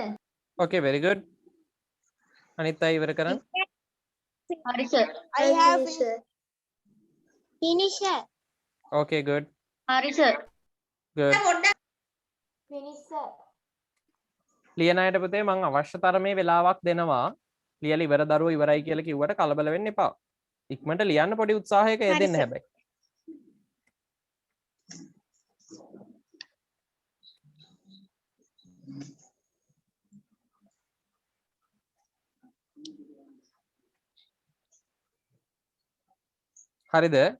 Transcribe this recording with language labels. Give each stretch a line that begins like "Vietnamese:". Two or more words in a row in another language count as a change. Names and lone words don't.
English: Okay, very good.
Sinhala: අනිත් අය ඉවර කරන්න.
English: Sorry, sir. I have finished, sir. Okay, good. Sorry, sir. Good. Finished, sir.
Sinhala: ලියන අයට පුතේ මම අවශ්‍ය තරමේ වෙලාවක් දෙනවා. ලියලා ඉවර දරුවෝ ඉවරයි කියලා කිව්වට කලබල වෙන්න එපා. ඉක්මනට ලියන්න පොඩි උත්සාහයක යෙදෙන්න හැබැයි. හරිද?